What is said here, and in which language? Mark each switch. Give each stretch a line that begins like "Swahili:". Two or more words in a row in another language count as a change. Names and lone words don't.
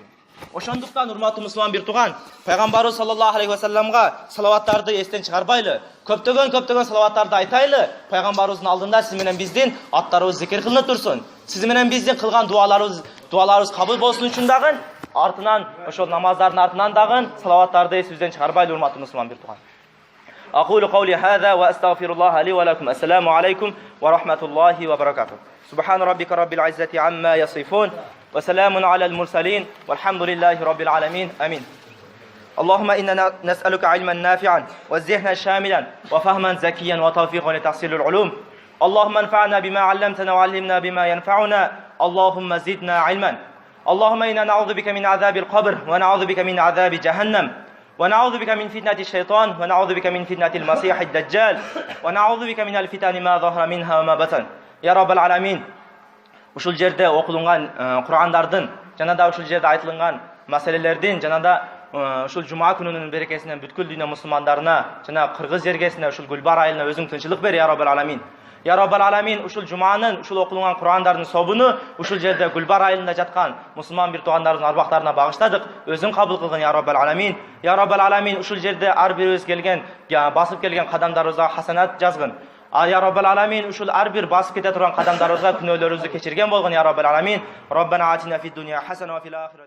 Kyrgyz: Ошондуктан урматтуу мусулман бир туган, пайгамбарыбыз
Arabic: صلى الله عليه
Kyrgyz: вассаламга салаваттарды эстен чыгарбайлы, көптөгөн салаваттарды айтайлы. Пайгамбарыбыздын алдында сиз менен биздин аттарыбыз зикир кылынып турсун. Сиз менен биздин кылган дуаларыбыз кабыл болсун үчүн дагы артынан ошол намаздардын артынан дагы салаваттарды эсибизден чыгарбайлы, урматтуу мусулман бир туган.
Arabic: أقول قولي هذا وأستغفر الله لي ولكم. السلام عليكم ورحمة الله وبركاته. سبحان ربك رب العزة عما يصفون وسلام على المرسلين والحمد لله رب العالمين. آمين. اللهم إننا نسألك علما نافعا وذهنا شاملا وفهما زكيا وتوفيقا لتحصيل العلوم. اللهم انفعنا بما علمتنا وعلمنا بما ينفعنا. اللهم زدنا علما. اللهم إنا نعوذ بك من عذاب القبر ونعوذ بك من عذاب جهنم ونعوذ بك من فتنة الشيطان ونعوذ بك من فتنة المسيح الدجال ونعوذ بك من الفتن ما ظهر منها وما بطن. يا رب العالمين.
Kyrgyz: Ушул жерде окулунган Кур'андардын, жана да ушул жерде айтылган маселелердин, жана да ушул жума күнүнүн берекесинен бүткүл дүйнө мусулмандарына, жана кыргыз жергесине, ушул Гүлбар айылына өзүң тынчылык бер,
Arabic: يا رب العالمين. يا رب العالمين
Kyrgyz: ушул жуманын, ушул окулган Курандардын собуну ушул жерде Гүлбар айылында жаткан мусулман бир туугандарыбыздын арбактарына багыштадык. Өзүң кабыл кылгын
Arabic: يا رب العالمين. يا رب العالمين
Kyrgyz: ушул жерде ар бирибиз келген, басып келген кадамдарыбызга хасанат жазгын.
Arabic: يا رب العالمين
Kyrgyz: ушул ар бир басып кете турган кадамдарыбызга күнөөлөрүбүздү кечирген болгон
Arabic: يا رب العالمين. ربنا آتنا في الدنيا حسنة وفي الآخرة